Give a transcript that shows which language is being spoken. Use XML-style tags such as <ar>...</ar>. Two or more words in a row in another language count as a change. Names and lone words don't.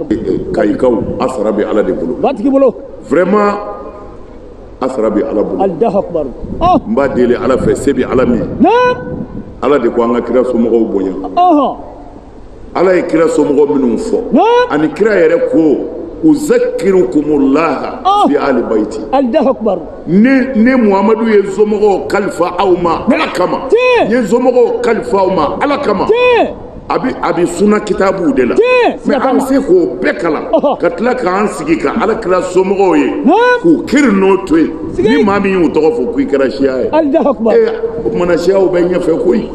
<bm>Kayikaw a sara bɛ ala de bolo batigi bolo vraiment a sara bɛ ala bolo</bm> <ar>الله أكبر</ar> <bm>n b'a deli ala fɛ se bɛ ala min ala de ko an ka kira somɔgɔw bonya ala ye kira somɔgɔ minnu fɔ ani kira yɛrɛ ko</bm> <ar>أذكركم الله في أهل بيتي الله أكبر</ar> <bm>ne Muhamadu ye somɔgɔw kalifa aw ma ala kama n ye somɔgɔw kalifa aw ma ala kama a bɛ suna kitabuw de la mais an bɛ se k'o bɛɛ kalan ka tila k'an sigi ka ala kira somɔgɔw ye k'u kiri n'o to yen ni maa min y'u tɔgɔ fɔ k'i kɛra siya ye o tumana siyaw bɛ ɲɛfɛ koyi</bm>